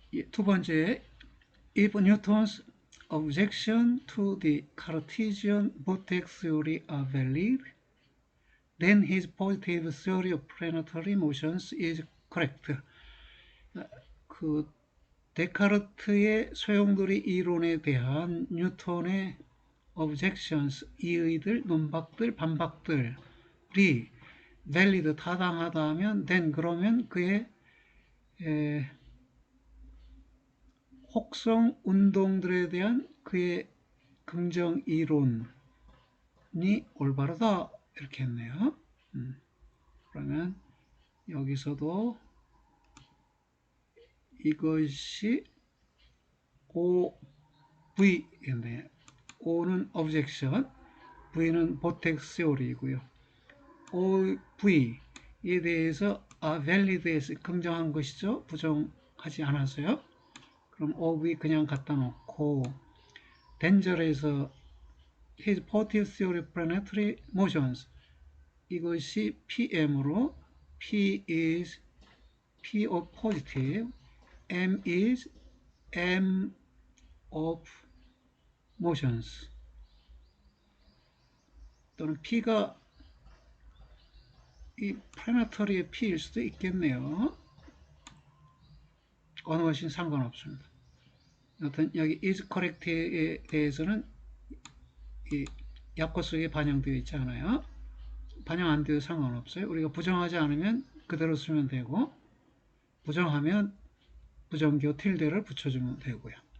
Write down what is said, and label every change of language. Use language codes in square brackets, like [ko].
[en] 두 번째, if Newton's objection to the Cartesian vortex theory are valid, then his positive theory of planetary motions is correct. [ko] 그 데카르트의 소용돌이 이론에 대한 뉴턴의 objections, 이의들, 논박들, 반박들이 valid, 타당하다 하면 then 그러면 그의 혹성 운동들에 대한 그의 긍정 이론이 올바르다 이렇게 했네요. 그러면 여기서도 이것이 OV인데 O는 objection, V는 vortex theory이고요. OV에 대해서 valid에서 긍정한 것이죠. 부정하지 않았어요. 그럼 OV 그냥 갖다 놓고 danger에서 [en] his positive theory of planetary motions [ko] 이것이 PM으로 [en] P is P of positive, M is M of motions [ko] 또는 P가 이 planetary의 P일 수도 있겠네요. 어느 것인 상관없습니다. 여튼 여기 is correct에 대해서는 이 약호 속에 반영되어 있지 않아요. 반영 안 돼도 상관없어요. 우리가 부정하지 않으면 그대로 쓰면 되고 부정하면 부정기호 tilde를 붙여주면 되고요.